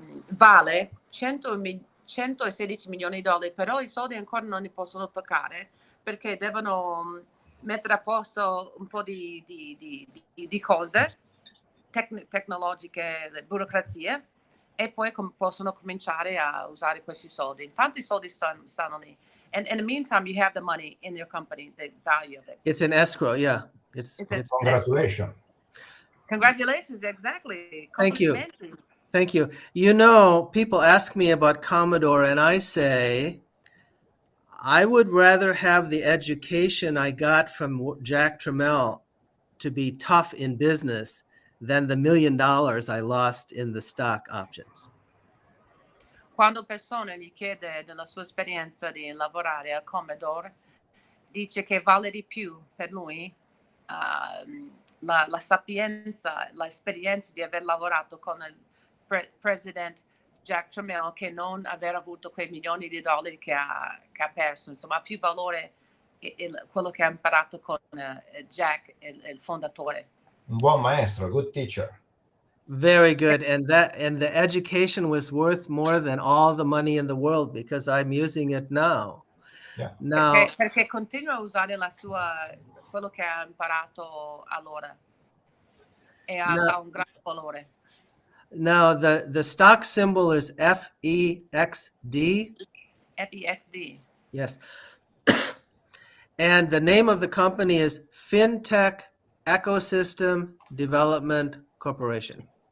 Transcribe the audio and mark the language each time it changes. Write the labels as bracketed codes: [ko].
[it] vale 116 milioni di dollari, però i soldi ancora non li possono toccare perché devono mettere a posto un po' di cose tecnologiche, burocrazie, e poi possono cominciare a usare questi soldi. Intanto i soldi stanno lì. [en] And in the meantime, you have the money in your company, the value of it. It's an escrow, yeah. It's Congratulations. Congratulations, exactly. Thank you. You know, people ask me about Commodore, and I say, I would rather have the education I got from Jack Tramiel to be tough in business than the $1 million I lost in the stock options. [it] Quando persone gli chiede della sua esperienza di lavorare a Commodore, dice che vale di più per lui la sapienza, l'esperienza di aver lavorato con il presidente Jack Tramiel che non aver avuto quei milioni di dollari che ha perso. Insomma, ha più valore quello che ha imparato con Jack, il fondatore. Un buon maestro, [en] good teacher. Very good. And the education was worth more than all the money in the world because I'm using it now. Yeah. Now, [it] perché continua a usare quello che ha imparato allora e ha un grande valore. [en] Now the stock symbol is FEXD. FEXD. Yes. And the name of the company is FinTech Ecosystem Development Corporation.